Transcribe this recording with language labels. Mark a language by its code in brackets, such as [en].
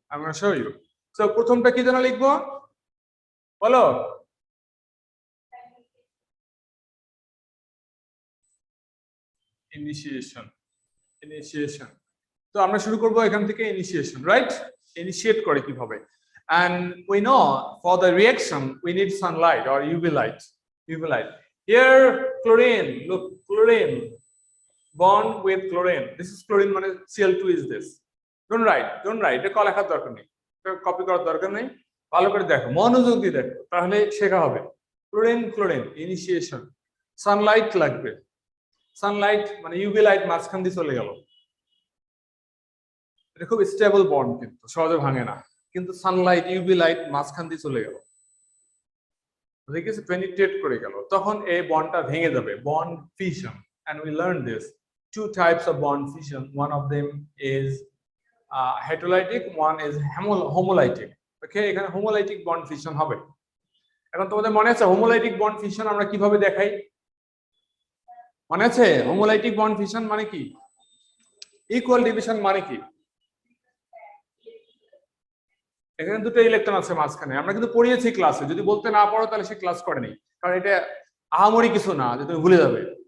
[bn] আমরা show you. So প্রথমটা কি যেন লিখবো বলো? ইনিশিয়েশন। ইনিশিয়েশন। তো আমরা শুরু করব এখান থেকে, ইনিশিয়েশন, রাইট? ইনিশিয়েট করে কিভাবে? [en] And we know for the reaction we need sunlight or UV light. UV light. Here chlorine, look, chlorine bond with chlorine. This is chlorine, মানে Cl2 is this. Don't write. [bn] এটা লেখার দরকার নেই, copy করার দরকার নেই। ভালো করে দেখো, মনোযোগ দিয়ে দেখো, তাহলে শেখা হবে। Chlorine, initiation. সানলাইট লাগবে। সানলাইট মানে ইউভি লাইট মাঝখান দিয়ে চলে গেল, এটা খুব স্টেবল বন্ড, কিন্তু সহজে ভাঙে না। কিন্তু সানলাইট, ইউভি লাইট মাঝখান দিয়ে চলে গেল, দেখেছি, পেনিট্রেট করে গেল, তখন এই বন্ডটা ভেঙে যাবে। [en] Bond fission, and we learned this. Two types of bond fission. One of them is heterolytic, one is homolytic. [bn] Okay, এখানে homolytic bond fission হবে। এখন তোমাদের মনে আছে হোমোলাইটিক বন্ড ফিশন আমরা কিভাবে দেখাই? মনে আছে হোমোলাইটিক বন্ড ফিশন মানে কি? ইকুয়াল ডিভিশন মানে কি? এখানে দুটো ইলেকট্রন আছে মাঝখানে, আমরা কিন্তু পড়িয়েছি ক্লাসে। যদি বলতে না পারো তাহলে সে ক্লাস করেনি, কারণ এটা আহামরি কিছু না যে তুমি ভুলে যাবে।